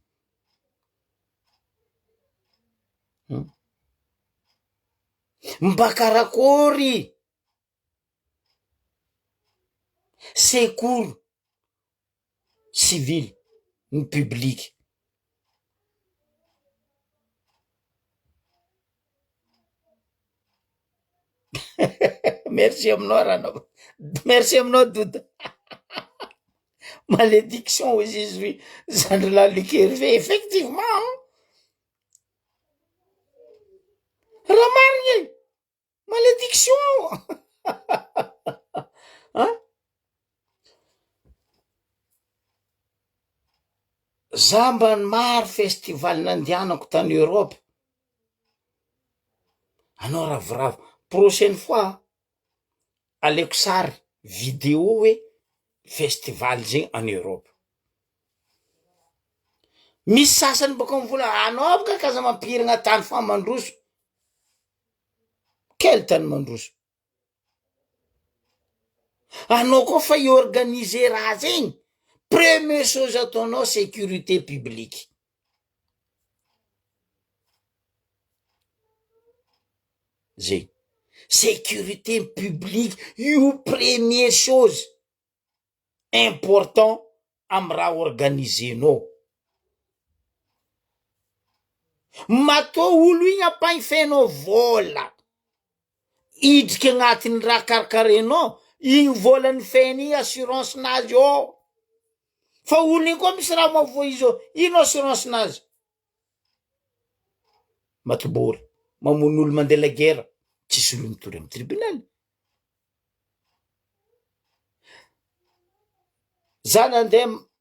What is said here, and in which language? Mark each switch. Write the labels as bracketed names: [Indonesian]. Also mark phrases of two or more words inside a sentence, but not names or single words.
[Malagasy] mba karakory [French] secours civil [Malagasy] ny publique merci aminao ranao merci aminao Doudou [French] malédiction aux jésuits [Malagasy] zandry lalikerive effectivement raha marigny malédiction hein za mba maro festival nandianako tany Europe anao ravoravo [French] prochaine fois [Malagasy] aleko sary vidéo hoe festival zegny [French] en Europe [Malagasy] misy sasany baka mivola anao baka kaza mampirina tany fa mandroso quel tany mandroso anao koa fa iorganiser raha zegny [French] première chose [Malagasy] ataonao [French] sécurité publique [Malagasy] zegny [French] sécurité publique [Malagasy] io [French] première chose important [Malagasy] amy raha organisenao matoa olo igny ampagnifenao vola idriky agnatiny raha karakarenao igny volany feny igny assurance nazy ao fa olo igny koa misy raha mavoa izy ao ino assurance nazy matobory mamono olo mandeha [French] la guerre [Malagasy] tsisy olo mitory amy tribunal za nandeha